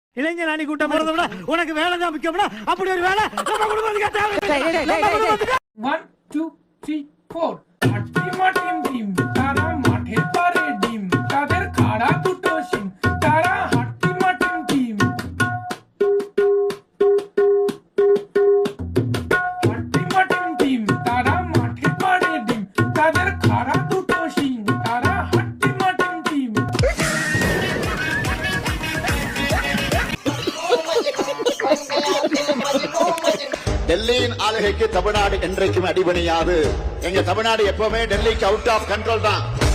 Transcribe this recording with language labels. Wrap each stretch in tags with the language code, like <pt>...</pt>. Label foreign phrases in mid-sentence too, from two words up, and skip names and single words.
<ta>இளைஞர் அணி கூட்டம் போறதை விட உனக்கு வேலை தான் முக்கியம்னா அப்படி ஒரு வேலை நம்ம குடும்பத்துக்கு</ta> <bn>1 2 3 4 আটটিমা টিম টিম তারা মাঠের পারে ডিম তাদের খাড়া দুটো সিং তারা হাট্টিমা টিম টিম হাট্টিমা টিম টিম তারা মাঠের পারে ডিম তাদের খাড়া দুটো সিং তারা হাট্টিমা টিম টিম</bn> <ta>டெல்லியின் ஆளுகைக்கு தமிழ்நாடு என்றைக்கும் அடிபணியாது. எங்க தமிழ்நாடு எப்பவுமே டெல்லிக்கு</ta> <en>out of control</en> <ta>தான்.</ta>